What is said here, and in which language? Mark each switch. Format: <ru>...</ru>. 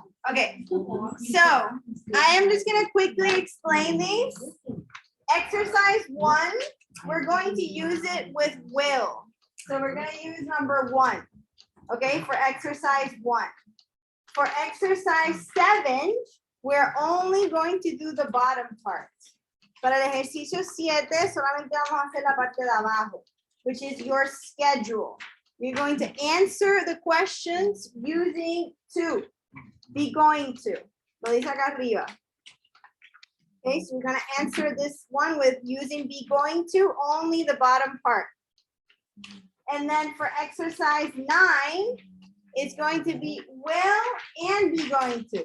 <en>Okay, so I am just gonna quickly explain these. Exercise 1, we're going to use it with will. So we're gonna use number 1, okay, for exercise 1. For exercise 7, we're only going to do the bottom part.</en> <es>Para el ejercicio 7, solamente vamos a hacer la parte de abajo,</es> <en>which is your schedule. You're going to answer the questions using to. Be going to.</en> <es>Lo dice acá arriba.</es> <en>Okay, so we're going to answer this one with using be going to, only the bottom part. And then for exercise 9, it's going to be will and be going to.</en>